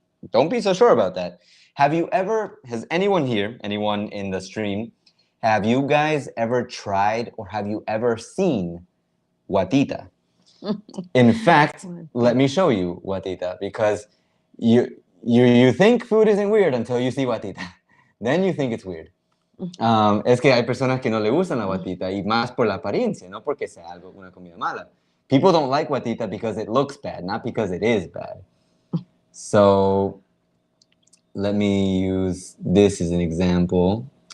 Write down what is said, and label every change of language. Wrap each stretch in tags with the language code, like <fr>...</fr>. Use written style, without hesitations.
<en>Don't be so sure about that. Has anyone here, anyone in the stream, have you guys ever tried or have you ever seen guatita? In fact, let me show you guatita, because you think food isn't weird until you see guatita. Then you think it's weird.</en> <es>Es que hay personas que no le gustan la guatita, y más por la apariencia, no porque sea algo, una comida mala.</es> <en>People don't like guatita because it looks bad, not because it is bad. So let me use this as an example.</en>